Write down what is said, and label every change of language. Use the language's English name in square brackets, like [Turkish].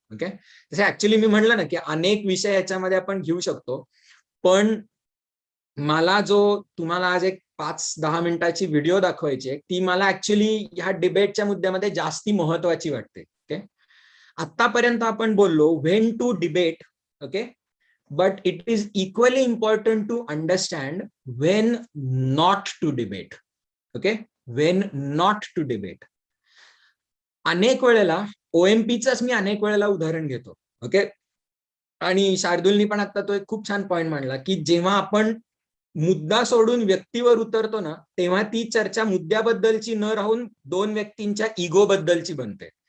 [Marathi] Okay, जसं actually मी म्हणलं ना की अनेक विषय याच्यामध्ये आपण घेऊ शकतो, पण मला जो तुम्हाला आज एक 5-10 मिनिटाची व्हिडिओ दाखवायची आहे ती मला ऍक्च्युली ह्या डिबेटच्या मुद्द्यामध्ये जास्ती महत्वाची वाटते. ओके, आतापर्यंत आपण बोललो [English] When to debate. Okay, but it is equally important to understand when not to debate. Okay, when not to debate. [Marathi] अनेक वेळेला OMPचंच मी अनेक वेळेला उदाहरण घेतो. ओके, आणि शार्दूलनी पण आता तो एक खूप छान पॉइंट मांडला की जेव्हा आपण मुद्दा सोडून व्यक्तीवर उतरतो ना तेव्हा ती चर्चा मुद्द्याबद्दलची न राहून 2 व्यक्तींच्या इगो बद्दलची बनते.